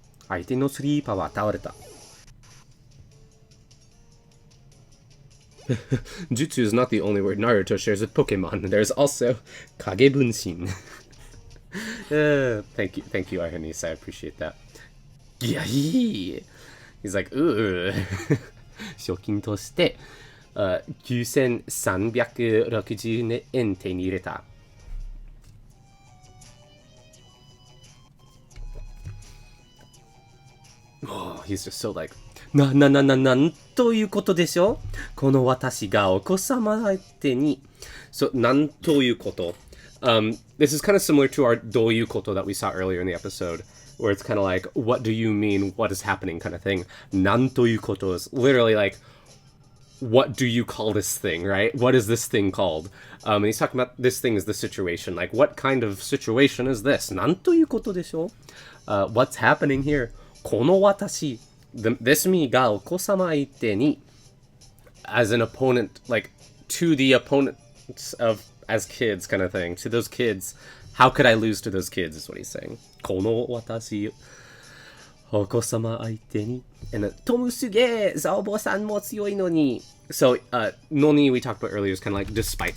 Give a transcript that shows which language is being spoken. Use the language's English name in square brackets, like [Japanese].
[Japanese] Aite no sleeper wa tawareta. [English] Jutsu is not the only word Naruto shares with Pokemon. There's also Kage Bunshin. Thank you, Arhanis. I appreciate that. Yai! He's like, ooh. [Japanese] 賞金として、9360円手に入れた。 [English] Oh, he's just so like, [Japanese] なんということでしょこの私がお子様相手に。 [English] So, なんということ。 This is kind of similar to our どういうこと that we saw earlier in the episode, where it's kind of like, what do you mean, what is happening kind of thing. なんということ is literally like, what do you call this thing, right? What is this thing called? And he's talking about this thing is the situation. Like, what kind of situation is this? [Japanese] なんということでしょ [English] What's happening here? [Japanese] この私 [English] this me [Japanese] がお子様相手に [English] as an opponent, like to the opponents of as kids kind of thing, to those kids. How could I lose to those kids is what he's saying. [Japanese] この私お子様相手に [English] and [Japanese] トムすげえザオボさんも強いのに [English] So, noni we talked about earlier is kind of like despite.